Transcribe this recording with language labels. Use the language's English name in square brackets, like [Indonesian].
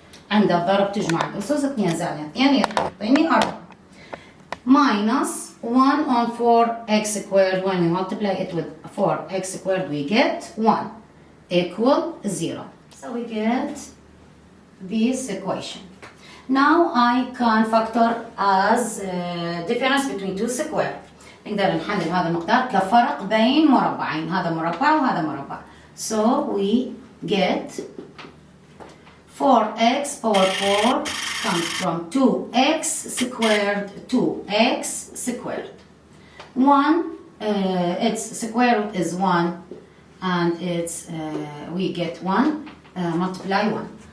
[Arabic] عند الضرب تجمع الأسس 2 زائد 2 يعطيني 4. [English] Minus 1 on 4x squared. When we multiply it with 4x squared we get 1 equal 0. So we get this equation. Now I can factor as difference between two squares. [Arabic] نقدر نحلل هذا المقدار كفرق بين مربعين، هذا مربع وهذا مربع. [English] So we get 4x power 4 comes from 2x squared to x squared. 1 its square root is 1 and it's we get 1 multiply 1.